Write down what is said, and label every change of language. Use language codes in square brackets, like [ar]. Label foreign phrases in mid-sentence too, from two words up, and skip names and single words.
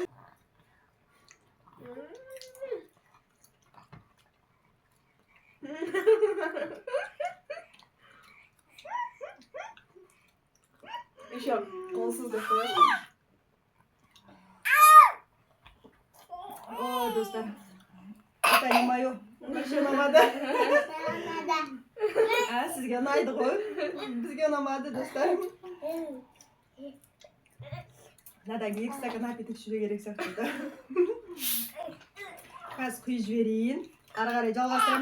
[kk] Еще қолсыз деп қоясың. Ой, достар. [ru] Это не мое. [kk] Вообще ұнамады. Сізге ұнайды ғой. Бізге ұнамады, достар. Надан 2 стакан апетит ішуге керек сияқты. Қазір құйып жіберейін. Ары қарай жалғастырамыз.